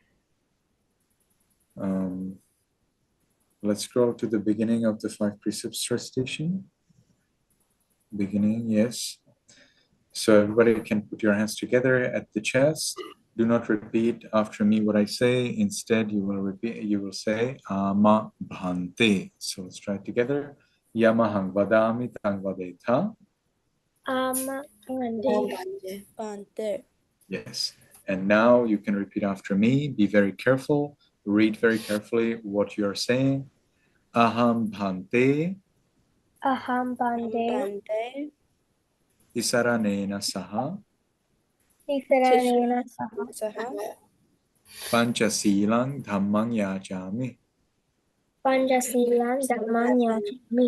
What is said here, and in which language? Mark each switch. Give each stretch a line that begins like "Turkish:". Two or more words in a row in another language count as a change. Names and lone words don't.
English: Let's scroll to the beginning of the 5 precepts recitation. Beginning, yes. So everybody can put your hands together at the chest. Do not repeat after me what I say. Instead, you will say,
Pali: Ama Bhante.
English: So let's try it together.
Pali: Yamahang vadami tang vadeta.
English: Bhante. Yes. And now you can repeat after me. Be very careful. Read very carefully what you're saying.
Pali: Aham Bhante. Aham Bhante. Isaranena saha. Isaranena saha. Panchasilang dhammang yajami. Panchasilan dhammam yajami.